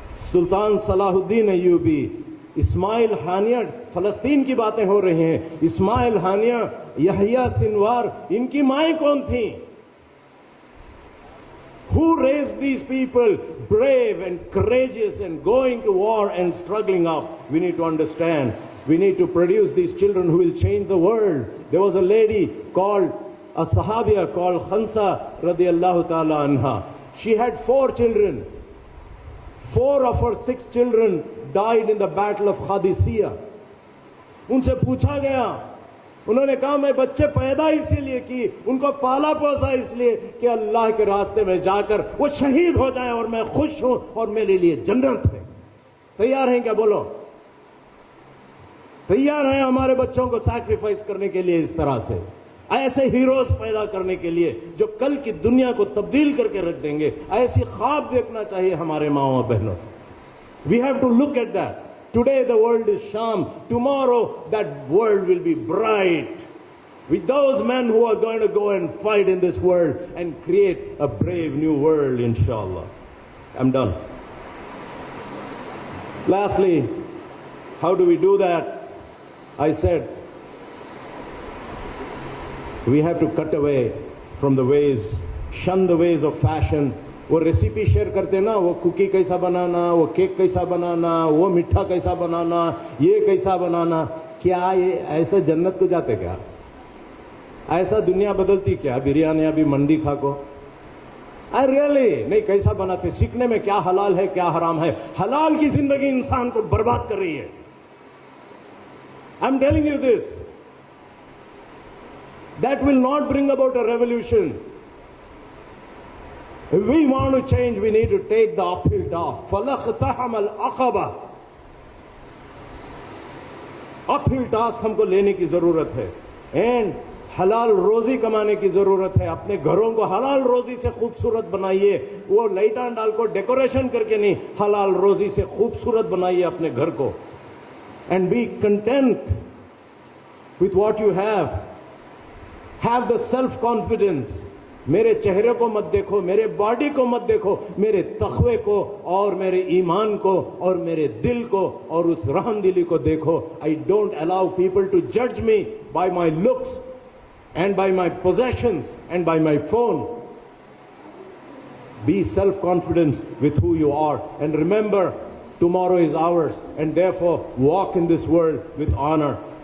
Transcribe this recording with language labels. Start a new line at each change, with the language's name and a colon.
Urdu: سلطان صلاح الدین ایوبی, اسماعیل ہانیہ, فلسطین کی باتیں ہو رہی ہیں, اسماعیل ہانیہ, یحییٰ سنوار, ان کی مائیں کون تھیں؟
English: Who raised these people brave and courageous and going to war and struggling up? We need to understand. We need to produce these children who will change the world. There was a lady called, a Sahabiya called Khansa radiallahu ta'ala anha. She had 4 children. 4 of her 6 children died in the battle of Qadisiyah.
Urdu: ان سے پوچھا گیا, انہوں نے کہا میں بچے پیدا اسی لیے کی, ان کو پالا پوسا اس لیے کہ اللہ کے راستے میں جا کر وہ شہید ہو جائیں اور میں خوش ہوں اور میرے لیے جنت ہے. تیار ہیں کیا؟ بولو تیار ہیں ہمارے بچوں کو سیکریفائس کرنے کے لیے, اس طرح سے ایسے ہیروز پیدا کرنے کے لیے جو کل کی دنیا کو تبدیل کر کے رکھ دیں گے. ایسی خواب دیکھنا چاہیے ہمارے ماؤں اور بہنوں.
English: We have to look at that. Today the world is sham. Tomorrow that world will be bright with those men who are going to go and fight in this world and create a brave new world, inshallah. I'm done. Lastly, how do we do that? I said we have to cut away from the ways, shun the ways of fashion.
Urdu: وہ recipe share کرتے نا, وہ cookie کیسا بنانا, وہ cake کیسا بنانا, وہ میٹھا کیسا بنانا, یہ کیسا بنانا. کیا یہ ایسا جنت کو جاتے کیا؟ ایسا دنیا بدلتی کیا؟ بریانی ابھی منڈی کھا کو ریئلی نہیں, کیسا بناتے, سیکھنے میں کیا حلال ہے کیا حرام ہے. حلال کی زندگی انسان کو برباد کر رہی ہے.
English: I'm telling you this. That will not bring about a revolution. If we want to change, we need to take the uphill task.
Arabic: فَلَقْتَحَمَ الْعَقَبَةَ.
English: uphill task
Urdu: ہم کو لینے کی ضرورت ہے. And حلال روزی کمانے کی ضرورت ہے. اپنے گھروں کو حلال روزی سے خوبصورت بنائیے. وہ لائٹان ڈال کو ڈیکوریشن کر کے نہیں, حلال روزی سے خوبصورت بنائیے اپنے گھر کو.
English: And be content with what you have. Have the self-confidence.
Urdu: میرے چہرے کو مت دیکھو, میرے باڈی کو مت دیکھو, میرے تقوی کو اور میرے ایمان کو اور میرے دل کو اور اس رحم دلی کو دیکھو.
English: I don't allow people to judge me by my looks and by my possessions and by my phone. Be self-confident with who you are, and remember, tomorrow is ours, and therefore walk in this world with honor.